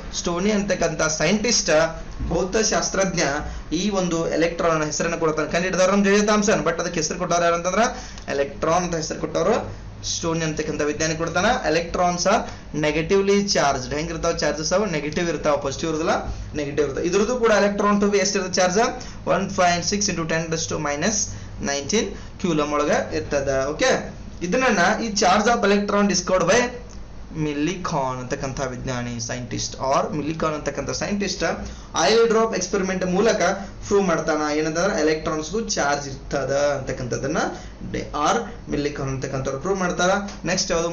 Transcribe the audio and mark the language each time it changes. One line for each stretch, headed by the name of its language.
Kannada: Stony ಅಂತಕ್ಕಂಥ scientist, ಭೌತಶಾಸ್ತ್ರಜ್ಞ ಈ ಒಂದು ಎಲೆಕ್ಟ್ರಾನ್ ಹೆಸರನ್ನು ಕೊಡ್ತಾನೆ. ಕಂಡುಹಿಡಿದವರು ಜೆ ಥಾಮ್ಸನ್, ಬಟ್ ಅದಕ್ಕೆ ಹೆಸರು ಕೊಟ್ಟವ್ರು ಯಾರಂತಂದ್ರ ಎಲೆಕ್ಟ್ರಾನ್ ಅಂತ ಹೆಸರು ಕೊಟ್ಟವರು ಸ್ಟೋನಿ ಅಂತಕ್ಕಂಥ ವಿಜ್ಞಾನಿ ಕೊಡ್ತಾನ.
English: Electrons are negatively charge.
Kannada: ಹೆಂಗಿರ್ತಾವ
English: Charges?
Kannada: ಅವು ನೆಗೆಟಿವ್ ಇರ್ತಾವ, ಪಾಸಿಟಿವ್ ಇರೋದಿಲ್ಲ, ನೆಗೆಟಿವ್ ಇರ್ತಾವ. ಇದ್ರದ್ದು ಕೂಡ ಎಲೆಕ್ಟ್ರಾನ್
English: to be
Kannada: ಎಷ್ಟಿರುತ್ತೆ charge?
English: 1.6 into 10 raised to minus 19 coulomb
Kannada: ಒಳಗ ಇರ್ತದ. ಓಕೆ, ಇದನ್ನ ಈ
English: charge of electron discovered by
Kannada: ಮಿಲ್ಲಿಕಾನ್ ಅಂತಕ್ಕಂಥ ವಿಜ್ಞಾನಿ ಸೈಂಟಿಸ್ಟ್, ಆರ್ ಮಿಲ್ಲಿಕಾನ್ ಅಂತಕ್ಕಂಥ ಸೈಂಟಿಸ್ಟ್
English: oil drop experiment
Kannada: ಮೂಲಕ ಪ್ರೂವ್ ಮಾಡ್ತಾನ. ಏನಂತಂದ್ರೆ ಎಲೆಕ್ಟ್ರಾನ್ಸ್ಗೂ ಚಾರ್ಜ್ ಇರ್ತದ ಅಂತಕ್ಕಂಥದ್ದನ್ನ ಆರ್ ಮಿಲ್ಲಿಕಾನ್ ಅಂತಕ್ಕಂಥವ್ರು ಪ್ರೂವ್ ಮಾಡ್ತಾರ. ನೆಕ್ಸ್ಟ್ ಯಾವುದು?